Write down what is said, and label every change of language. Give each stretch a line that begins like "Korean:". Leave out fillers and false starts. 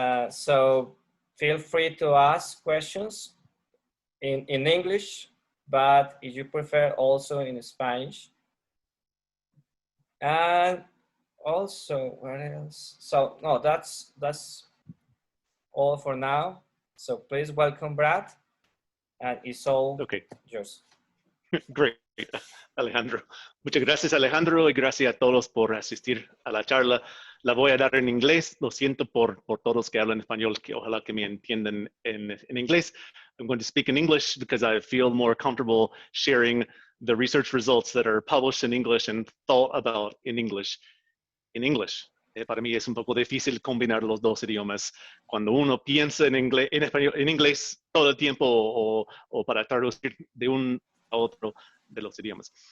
English: So feel free to ask questions in English, but if you prefer, also in Spanish. And also, what else? So no, that's all for now. So please welcome Brad, and it's all yours. Great, Alejandro.
Spanish: Muchas gracias, Alejandro, y gracias a todos por asistir a la charla. La voy a dar en inglés. Lo siento por todos que hablan español, que ojalá que me entiendan en inglés.
English: I'm going to speak in English because I feel more comfortable sharing the research results that are published in English and thought about in English.
Spanish: Para mí es un poco difícil combinar los dos idiomas. Cuando uno piensa en inglés, en inglés todo el tiempo o para traducir de un a otro de los idiomas.